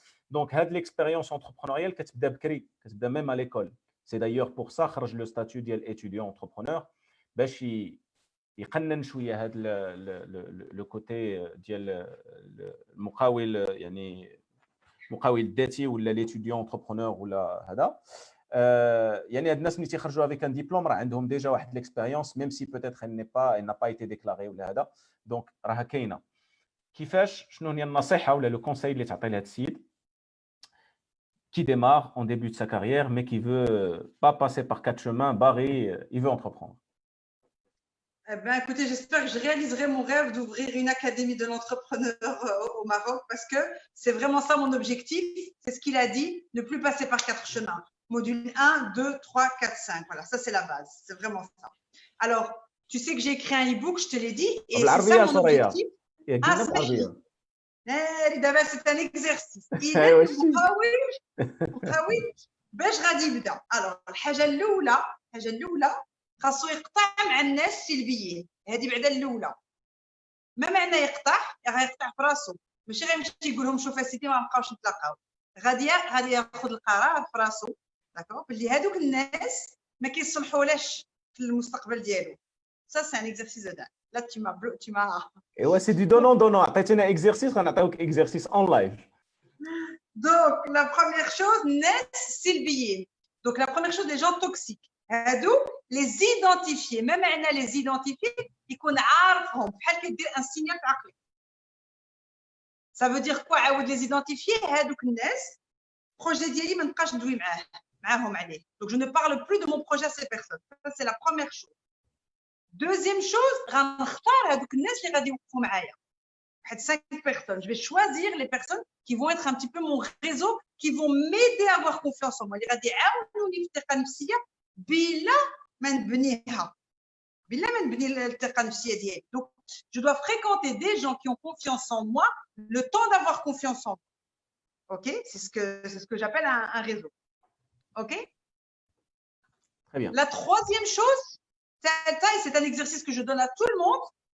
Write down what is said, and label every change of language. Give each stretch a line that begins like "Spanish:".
French: Donc, l'expérience entrepreneuriale,
Arabic: كتبدا بكري، كتبدا
French: même à l'école. C'est d'ailleurs pour ça
Arabic: خرج
French: le statut
Arabic: ديال
French: étudiant entrepreneur
Arabic: باش يقنن شويه هذا لو كوتي ديال المقاول، يعني المقاول الذاتي ولا ليتيديون انتربرونور ولا هذا. يعني هاد الناس ملي تيخرجوا افيك ان ديبلوم راه عندهم ديجا واحد ليكسبيريونس ميم سي بوتيتر
French: il n'a pas été déclaré
Arabic: ولا هذا. دونك راها كاينه. كيفاش شنو هي النصيحه ولا لو كونساي اللي تعطي لهاد السيد
French: qui démarre en début de sa carrière mais qui veut pas passer par quatre chemins barrés, il veut entreprendre? Eh ben, écoutez, j'espère que je réaliserai mon rêve d'ouvrir une académie de l'entrepreneur au Maroc, parce que c'est vraiment ça mon objectif. C'est ce qu'il a dit, ne plus passer par quatre chemins. Module 1, 2, 3, 4, 5. Voilà, ça c'est la base. C'est vraiment ça. Alors, tu sais que j'ai écrit un e-book, je te l'ai dit, et c'est ça mon objectif. C'est un exercice.
Arabic: باش غادي يبدا. Alors, الحاجة الأولى خاصو يقطع مع الناس السلبيين. هذه بعدا الاولى. ما معنى يقطع؟ غيقطع في راسو، ماشي غيمشي يقول لهم شوف اسيدي ما نبقاوش نتلاقاو. غادي ياخذ القرار في راسو، داكور، باللي هذوك الناس ما كيصلحولاش في المستقبل ديالو.
French: Ça c'est un exercice de dingue. Là tu m'as Et ouais, c'est du donnant.
Arabic: عطيتينا
French: exercice
Arabic: غنعطيوك
French: exercice en live. Donc la première chose,
Arabic: الناس السلبيين.
French: Donc la première chose, les gens toxiques.
Arabic: هادو
French: les identifier.
Arabic: ما معنى
French: les identifier؟
Arabic: يكون عارفهم بحال كدير ان سينيال في عقلك.
French: Ça veut dire quoi
Arabic: عاود
French: les identifier؟
Arabic: هادوك الناس projet ديالي ما نبقاش ندوي معاهم عليه.
French: Donc je ne parle plus de mon projet à ces personnes. Ça c'est la première chose.
Arabic: Deuxième chose, غنختار هادوك الناس اللي غادي يوقفوا معايا.
French: واحد 5 personnes. Je vais choisir les personnes qui vont être un petit peu mon réseau, qui vont m'aider à avoir confiance en moi.
Arabic: اللي غادي يعاونوني في الثقة النفسية بلا ما نبنيها، بلا ما نبني الثقه النفسيه ديالي.
French: Donc je dois fréquenter des gens qui ont confiance en moi, le temps d'avoir confiance en moi. OK, c'est ce que j'appelle un réseau. OK, très bien. La troisième chose, c'est un exercice que je donne à tout le monde.